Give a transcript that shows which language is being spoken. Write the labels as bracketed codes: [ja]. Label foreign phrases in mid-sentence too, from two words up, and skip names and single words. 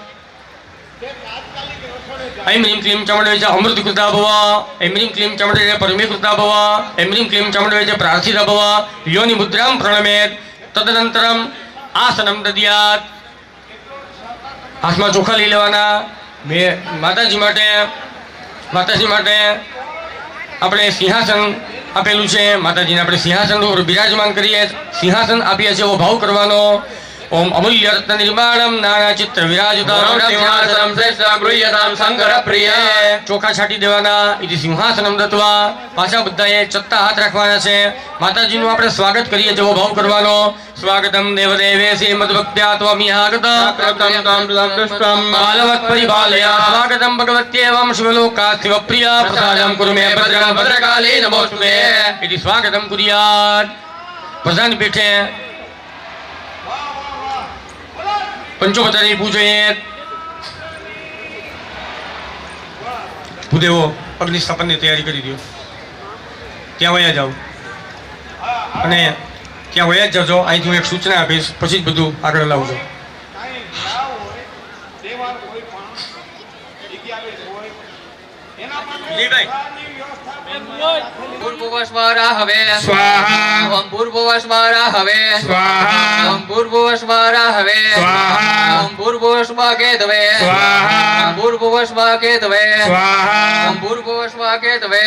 [sa] ऐं ह्रीं क्लीं चामुण्डवे च अमृतकृता भव, ऐं ह्रीं क्लीं चामुण्डवे च परमीकृता भव, ऐं ह्रीं क्लीं चामुण्डवे च प्रार्थिता भव। योनि मुद्रां प्रणमेत्। तदनंतरम आसनम दद्यात्। [gu] हाथમાં ચોખા લઈ લેવાના। માતાજી માટે આપણે સિંહાસન આપેલું છે। માતાજીને આપણે સિંહાસન ઉપર બિરાજમાન કરીએ, સિંહાસન આપીએ છીએ એવો ભાવ કરવાનો। [sa] ओम अमूल्य रत्न निर्माणम नाना चित्र विराजताम सिंहासनं श्रेष्ठ गृह्यतां शंकर प्रिय। [gu] ચોખા છાટી દેવાના। [sa] इति सिंहासनम दत्वा [gu] પાછા બધાએ ચત્તા હાથ રાખવાના છે। माताजीનું આપણે સ્વાગત કરીએ જેવો ભાવ કરવાનો। [sa] स्वागतम देवदेवेसि मद्भक्त्या त्वमिहागत प्रप्तं तं पुष्पं बालवत् परिपालय। स्वागतम भगवत्येवं शिवलोका शिवप्रिया प्रसादं कुरु मे भद्रं भद्रकाली नमोस्तुते। इति स्वागतम कुर्यात्। प्रधान पीठे पंचोपचारी पूजयेत्। [gu] ભૂદેવો અગ્નિ સ્થાપનની તૈયારી કરી દો। ત્યાં વયા જાઓ અને ત્યાં વયા જ જજો। અહીંથી હું એક સૂચના આપીશ, પછી જ બધું આગળ લાવજો। વિજયભાઈ [sa] भूर्भुवस्वराहवे स्वाहा ओम भूर्भुवस्वराहवे स्वाहा ओम भूर्भुवस्वराहवे स्वाहा ओम भूर्भुवस्वकेतवे स्वाहा ओम भूर्भुवस्वकेतवे स्वाहा ओम भूर्भुवस्वकेतवे